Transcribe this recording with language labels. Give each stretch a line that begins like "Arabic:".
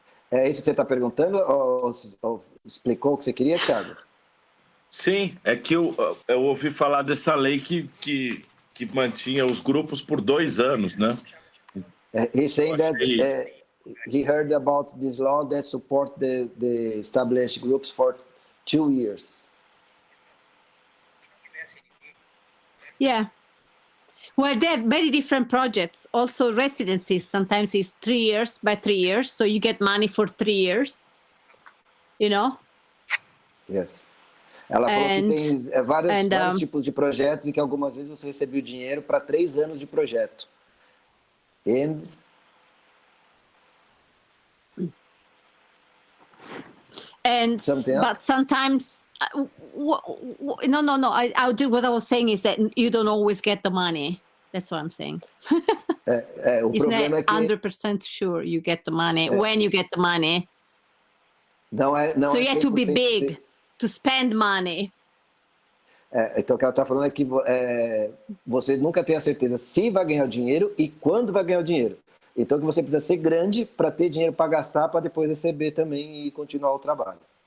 Portuguese: É isso que você está perguntando? Ou explicou o que você queria, Thiago? Sim, é que eu ouvi falar dessa lei que mantinha os grupos por 2 anos, né?
English: He's saying that he heard about this law that support the established groups for 2 years. Yeah. Well, they have very different projects. Also, residencies sometimes is 3 years by 3 years, so you get money for 3 years. You know? Yes.
Portuguese: Ela falou que tem vários tipos de projetos e que algumas vezes você recebeu dinheiro para 3 anos de projeto.
English: But sometimes, no. I'll do what I was saying is that you don't always get the money. That's what I'm saying. It's not 100% sure you get the money when you get the money.
Portuguese: Não
English: so you have to be big to spend money.
Portuguese: Então o que ela está falando é que você nunca tem a certeza se vai ganhar o dinheiro e quando vai ganhar o dinheiro. Então que você precisa ser grande para ter dinheiro para gastar, para depois receber também e continuar o trabalho.